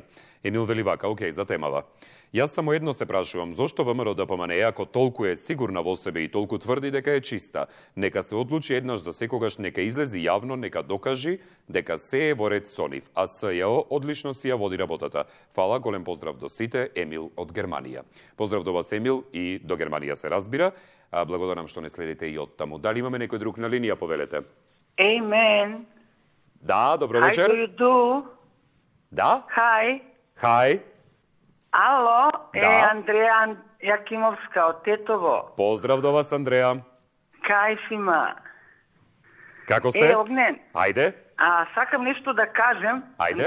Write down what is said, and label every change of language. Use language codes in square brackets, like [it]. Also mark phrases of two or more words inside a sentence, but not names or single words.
[mk] Емил вели вака, окей, за темава. Јас само едно се прашувам, зошто ВМРО ДПМНЕ, ако толку е сигурна во себе и толку тврди дека е чиста, нека се одлучи еднаш за секогаш, нека излези јавно, нека докажи дека се е во ред со нив, а СЈО одлично си ја води работата. Фала, голем поздрав до сите, Емил од Германија. Поздрав до вас, Емил, и до Германија се разбира. Благодарам што не следите и од таму. Дали имаме некој друг на линија, повелете? [en] Hey man. [mk] Да, добро вечер. [en] How do you do? [mk] Да? [en] Hi. Hi. [mk] Ало, Да. Андреја Јакимовска од Тетово. Поздрав до вас, Андреја. Кај си ма? Како сте? Огнен. Ајде. Сакам нешто да кажем. Ајде.